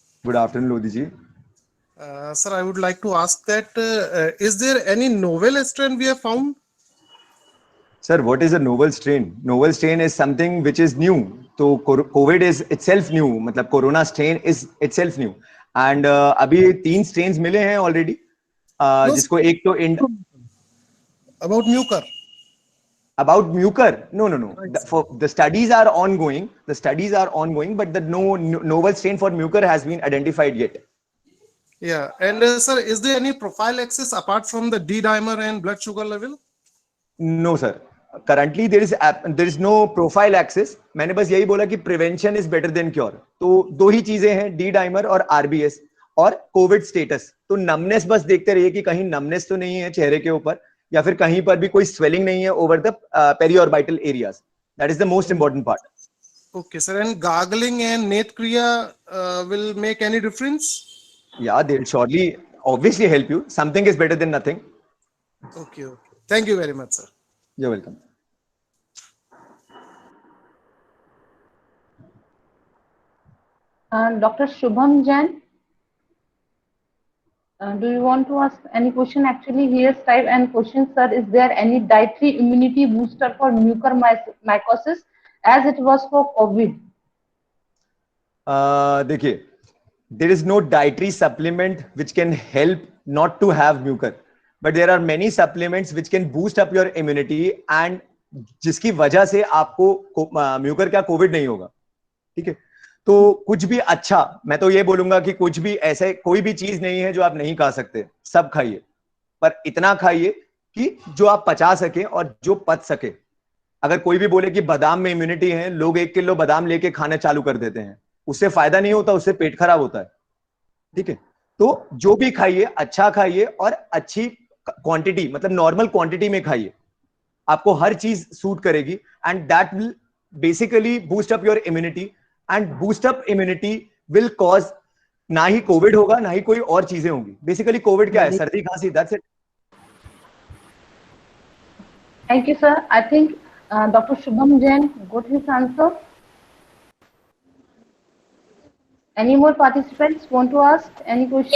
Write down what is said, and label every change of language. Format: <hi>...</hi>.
<en>Good afternoon, Lodhi ji. Sir, I would like to ask that is there any novel strain we have found? Sir, what is a novel strain? Novel strain is something which is new. So COVID is itself new. मतलब corona strain is itself new.</en> <hi>And अभी 3 strains मिले हैं already. जिसको एक तो</hi> <en>about mucor. About mucor? No. The studies are ongoing. But the novel strain for mucor has been identified yet. Yeah, and sir, is there any prophylaxis apart from the D-dimer and blood sugar level? No, sir. Currently there is no profile access.</en> <hi>मैंने बस यही बोला कि</hi> <en>Prevention is better than cure.</en> <hi>तो दो ही चीजें हैं, D dimer और आरबीएस और कोविड स्टेटस। तो नमनेस बस देखते रहिए कि कहीं नमनेस तो नहीं है चेहरे के ऊपर, या फिर कहीं पर भी कोई स्वेलिंग नहीं है</hi> <en>Over the periorbital areas. That is the most important part. Okay, sir. And gargling and Net Kriya will make any difference? Yeah, they'll surely, obviously help you. Something is better than nothing. Okay, okay. Thank you very much, sir. You're welcome. Dr. Shubham Jain, do you want to ask any question? Actually, here's type and question, sir. Is there any dietary immunity booster for mucormycosis as it was for COVID? देखिए, there is no dietary supplement which can help not to have mucor, but there are many supplements which can boost up your immunity and</en> <hi>जिसकी वजह से आपको Mucor क्या Covid नहीं होगा। ठीक है, तो कुछ भी अच्छा, मैं तो ये बोलूंगा कि कुछ भी ऐसे कोई भी चीज नहीं है जो आप नहीं खा सकते, सब खाइए, पर इतना खाइए कि जो आप पचा सके और जो पच सके। अगर कोई भी बोले कि बादाम में इम्यूनिटी है, लोग 1 किलो बादाम लेके खाना चालू कर देते हैं, उससे फायदा नहीं होता, उससे पेट खराब होता है। ठीक है, तो जो भी खाइए अच्छा खाइए और अच्छी क्वांटिटी, मतलब नॉर्मल क्वांटिटी में खाइए, आपको हर चीज सूट करेगी</hi> <en>and that will basically boost up your immunity and boost up immunity will cause,</en> <hi>ना ही कोविड होगा ना ही कोई और चीजें होंगी। बेसिकली कोविड क्या है, सर्दी खांसी,</hi> <en>That's it. Thank you sir. I think Dr. Shubham Jain got his answer. Any more participants want to ask any questions?</en>